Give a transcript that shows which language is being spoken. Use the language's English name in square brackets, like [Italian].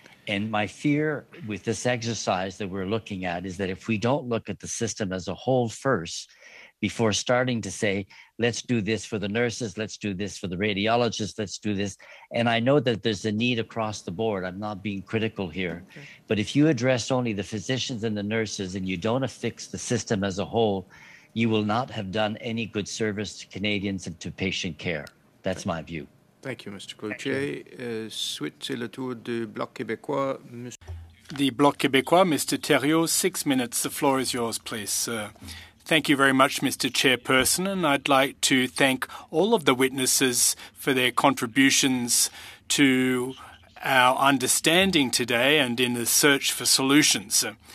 [English] And my fear with this exercise that we're looking at is that if we don't look at the system as a whole first, before starting to say, let's do this for the nurses, let's do this for the radiologists, let's do this. And I know that there's a need across the board. I'm not being critical here. Okay. But if you address only the physicians and the nurses and you don't fix the system as a whole, you will not have done any good service to Canadians and to patient care. That's my view. Thank you, Mr. Cloutier. [French] Suite, c'est le tour du Bloc québécois. [English] The Bloc québécois, Mr. Thériault, 6 minutes. The floor is yours, please. Thank you very much, Mr. Chairperson, and I'd like to thank all of the witnesses for their contributions to our understanding today and in the search for solutions.